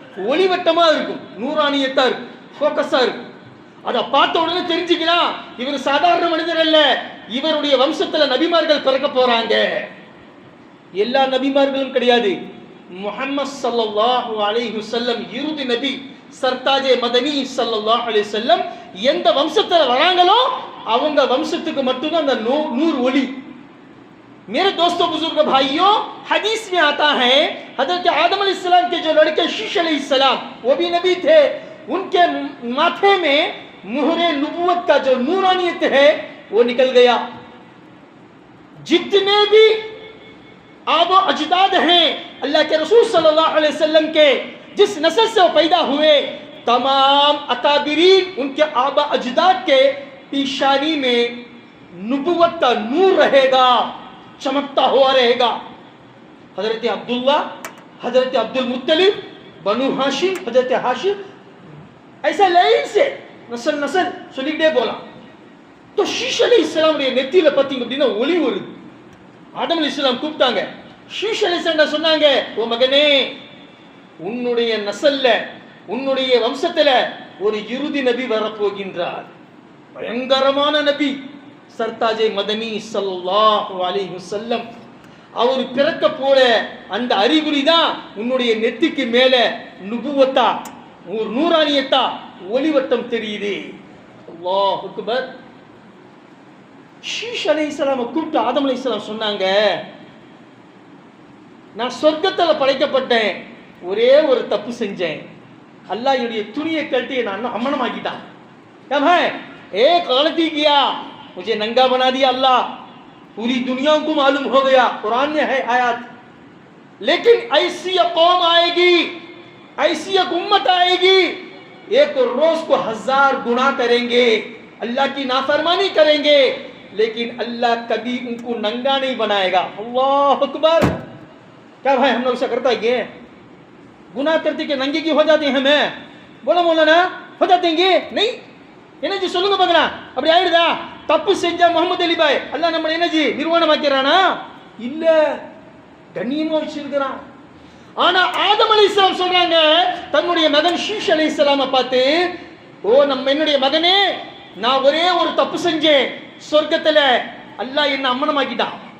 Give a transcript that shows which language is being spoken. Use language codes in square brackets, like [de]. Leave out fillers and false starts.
[ta] ஒளிவட்டமா இருக்கும், நூறானியத்தா இருக்கும், ஃபோக்கஸா இருக்கும். அதை பார்த்த உடனே தெரிஞ்சுக்கலாம் இவர் சாதாரண மனிதர் அல்ல, இவருடைய வம்சத்துல நபிமார்கள் பிறக்க போறாங்க. எல்லா நபிமார்களும் கிடையாது. முஹம்மது ஸல்லல்லாஹு அலைஹி வஸல்லம் இறுதி நபி, சர்தாஜே மதனி ஸல்லல்லாஹு அலைஹி வஸல்லம் எந்த வம்சத்துல வராங்களோ அவங்க வம்சத்துக்கு மட்டும்தான் அந்த நூறு ஒளி. [hi] मेरे दोस्तों बुजुर्ग भाइयों, हदीस में आता है हजरत आदम अलैहिस्सलाम के जो लड़के शीश अलैहिस्सलाम वो भी नबी थे, उनके माथे में मुहरे नबूवत का जो नूरानियत है वो निकल गया. जितने भी आबो अजदाद हैं अल्लाह के रसूल सल्लल्लाहु अलैहि वसल्लम के, जिस नस्ल से वो पैदा हुए, तमाम अकाबिरीन उनके आबा अजदाद के पेशानी में नबूवत का नूर रहेगा, चमकता हुआ रहेगा. हजरत अब्दुल्ला, हजरत अब्दुल मुत्तलिब, बनु हाशिम, हजरत हाशिम, ऐसा लाइन से नस्ल नस्ल [ta] சொல்லிட்டே போலாம். तो शीश अलैहिस्सलाम உடைய நெத்தியில பாத்தீங்க அப்படின்னா ஒளி வருது. ஆதம் அலைஹிஸ்ஸலாம் கூப்பிட்டாங்க, ஷீஷ் அலைஹிஸ்ஸலாம் சொன்னாங்க, ஓ மகனே, உன்னுடைய நஸ்ல்ல உன்னுடைய வம்சத்துல ஒரு இறுதி நபி வரப்போகின்றார், பயங்கரமான நபி சர்தாஜே மதனி ஸல்லல்லாஹு அலைஹி வஸல்லம். அவர் பிறக்க போல அந்த அறிகுறி தான் உன்னுடைய நெத்திக்கு மேல நுபுவத்தா, ஒரு நூறானியத்தா ஒளிவட்டம் தெரியுது. அல்லாஹ் அக்பர். ஷீஷ் அலைஹிஸ்ஸலாம் கூப்பிட்டு ஆதம் அலைஹிஸ்ஸலாம் சொன்னாங்க, நான் சொர்க்கத்தில் படைக்கப்பட்டேன், ஒரே ஒரு தப்பு செஞ்சேன், அல்லாஹ் என்னுடைய துணியை கழட்டி நான் அம்மனமாக்கிட்டான். [hi] क्या है एक गलती किया, मुझे नंगा बना दिया अल्लाह, पूरी दुनिया को मालूम हो गया, कुरान में है आयत. लेकिन ऐसी कौम आएगी, ऐसी एक उम्मत आएगी, एक रोज को 1000 गुनाह करेंगे, अल्लाह की नाफरमानी करेंगे, लेकिन अल्लाह कभी उनको नंगा नहीं बनाएगा. अल्लाह अकबर. क्या भाई हम लोग ऐसा करता है, गुनाह करते के नंगे की हो जाते हैं? हमें बोला मौलाना हो जातेंगे नहीं, [ta] என்னஜி சொல்லுங்க பார்க்கலாம், அப்படி ஆயிடுதா? தப்பு செஞ்சா முகமது அலி பாய் அல்லாஹ் நம்ம என்னஜி நிர்வாணமாக்கிறானா? இல்ல, கண்ணியமா வச்சிருக்கிறான். ஆனா ஆதம் அலைஹிஸ்ஸலாம் சொல்றாங்க தன்னுடைய மகன் ஷீஷ் அலைஹிஸ்ஸலாமை பார்த்து, ஓ நம்ம என்னுடைய மகனே, நான் ஒரே ஒரு தப்பு செஞ்சேன், சொர்க்கத்துல அல்லாஹ் என்ன அம்மனமாக்கிட்டான்.